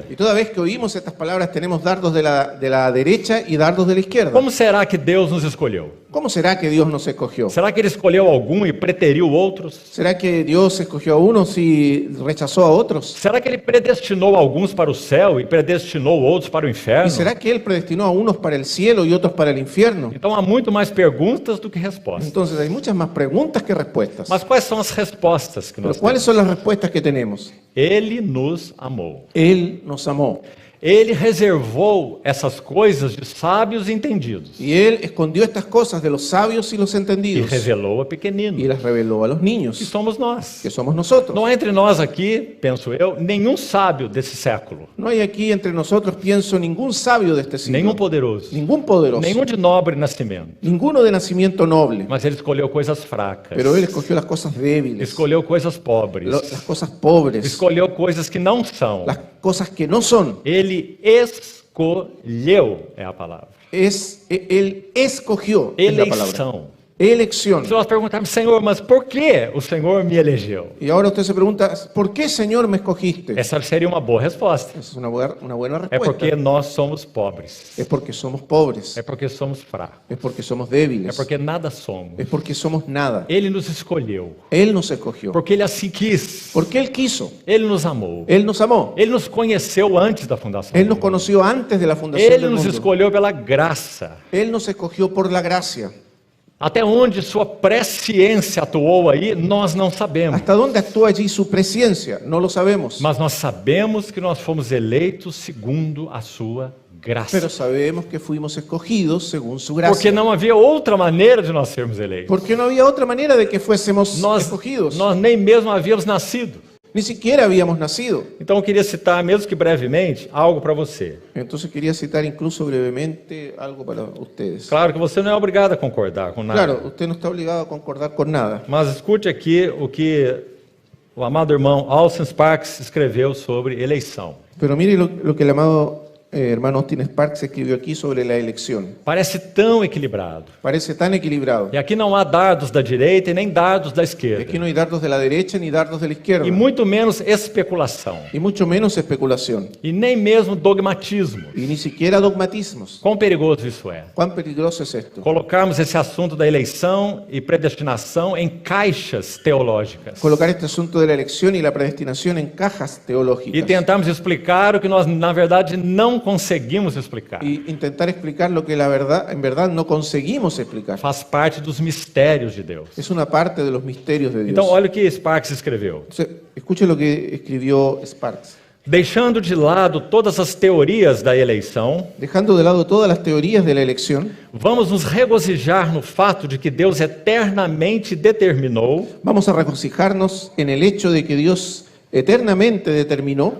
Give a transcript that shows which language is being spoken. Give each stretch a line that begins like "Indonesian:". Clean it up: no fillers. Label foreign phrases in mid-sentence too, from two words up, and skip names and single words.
Spanish: Y toda vez que oímos estas palabras tenemos dardos de la derecha y dardos de la izquierda.
Portuguese: Como será que Deus nos escolheu?
Spanish: ¿Cómo será que Dios nos escogió?
Portuguese: Será que ele escolheu algum e preteriu outros?
Spanish: ¿Será que Dios escogió a unos y rechazó a otros?
Portuguese: Será que ele predestinou alguns para o céu e predestinou outros para o
Spanish: ¿Y
Portuguese: inferno?
Spanish: será que Él predestinó a unos para el cielo y otros para el infierno?
Portuguese: Então há muito mais perguntas do que respostas.
Spanish: Entonces hay muchas más preguntas que respuestas.
Portuguese: Mas quais são as respostas que
Spanish: Pero
Portuguese: nós
Spanish: ¿cuáles
Portuguese: temos?
Spanish: son las respuestas que tenemos?
Portuguese: Ele nos amou.
Spanish: Él nos amó.
Portuguese: Ele reservou essas coisas de sábios e entendidos
Spanish: Y Él escondió estas cosas de los sabios y los
Portuguese: e entendidos revelou a
Spanish: y
Portuguese: pequeninos,
Spanish: las reveló a los
Portuguese: que
Spanish: niños,
Portuguese: somos nós.
Spanish: que somos nosotros.
Portuguese: Não há entre nós aqui, penso eu, nenhum sábio desse século,
Spanish: No hay aquí entre nosotros, pienso, ningún sabio de este
Portuguese: nenhum
Spanish: siglo,
Portuguese: poderoso,
Spanish: ningún poderoso,
Portuguese: nenhum de nobre nascimento,
Spanish: ninguno de nacimiento noble,
Portuguese: mas ele escolheu coisas fracas,
Spanish: pero Él escogió las cosas débiles,
Portuguese: escolheu coisas pobres,
Spanish: las cosas pobres,
Portuguese: escolheu coisas que não são.
Spanish: las cosas que no son.
Portuguese: Ele escolheu, é a palavra.
Spanish: Él escogió, es la palabra.
Portuguese: Eleição.
Spanish: Elección.
Portuguese: Se nós perguntarmos, Senhor, mas por que o Senhor me elegeu?
Spanish: Y ahora usted se pregunta, ¿por qué, Señor, me escogiste?
Portuguese: Essa seria uma boa resposta.
Spanish: Esa es una buena
Portuguese: É
Spanish: respuesta.
Portuguese: porque nós somos pobres.
Spanish: Es porque somos pobres,
Portuguese: É porque somos fracos.
Spanish: es porque somos
Portuguese: É
Spanish: débiles,
Portuguese: porque nada somos.
Spanish: es porque somos nada.
Portuguese: Ele nos escolheu.
Spanish: Él nos escogió,
Portuguese: Porque Ele assim quis.
Spanish: porque Él quiso,
Portuguese: Ele nos amou.
Spanish: Él nos amó,
Portuguese: Ele nos conheceu antes da fundação.
Spanish: Él
Portuguese: do
Spanish: nos
Portuguese: mundo.
Spanish: conoció antes de la fundación
Portuguese: Ele
Spanish: del
Portuguese: nos
Spanish: mundo.
Portuguese: escolheu pela graça.
Spanish: Él nos escogió por la gracia.
Portuguese: Até onde sua presciência atuou aí, nós não sabemos.
Spanish: ¿Hasta dónde actúa allí su presencia? No lo sabemos,
Portuguese: Mas nós sabemos que nós fomos eleitos segundo a sua graça.
Spanish: pero sabemos que fuimos escogidos según su
Portuguese: Porque
Spanish: gracia.
Portuguese: não havia outra maneira de nós sermos eleitos.
Spanish: Porque no había otra manera de que fuésemos
Portuguese: Nós
Spanish: escogidos.
Portuguese: nem mesmo havíamos nascido.
Spanish: Ni siquiera habíamos nacido.
Portuguese: Então eu queria citar, mesmo que brevemente, algo para você.
Spanish: Entonces quería citar incluso brevemente algo para ustedes.
Portuguese: Claro que você não é obrigado a concordar com nada.
Spanish: Claro, usted no está obligado a concordar con nada.
Portuguese: Mas escute aqui o que o amado irmão Austin Sparks escreveu sobre eleição.
Spanish: Pero mire lo que el amado hermano Austin Sparks escribió aquí sobre la elección.
Portuguese: Parece tão equilibrado.
Spanish: Parece tan equilibrado.
Portuguese: E aqui não há dardos da direita e nem dardos da
Spanish: Aquí
Portuguese: esquerda.
Spanish: no hay dardos de la derecha ni dardos de la izquierda.
Portuguese: E muito menos especulação.
Spanish: Y mucho menos especulación.
Portuguese: E nem mesmo dogmatismo.
Spanish: Y ni siquiera dogmatismos.
Portuguese: Quão perigoso isso é.
Spanish: ¿Cuán peligroso es esto?
Portuguese: Colocarmos esse assunto da eleição e predestinação em caixas teológicas.
Spanish: Colocar este asunto de la elección y la predestinación en cajas
Portuguese: E
Spanish: teológicas.
Portuguese: tentarmos explicar o que nós, na verdade, não conseguimos explicar.
Spanish: Y intentar explicar lo que en verdad no conseguimos explicar.
Portuguese: Faz parte dos mistérios de Deus.
Spanish: Es una parte de los misterios de Dios.
Portuguese: Então, olha o que Sparks escreveu.
Spanish: Entonces, escuche lo que escribió Sparks.
Portuguese: Deixando de lado todas as teorias da eleição,
Spanish: Dejando de lado todas las teorías de la elección,
Portuguese: vamos nos regozijar no fato de que Deus eternamente determinou
Spanish: vamos a regocijarnos en el hecho de que Dios eternamente determinó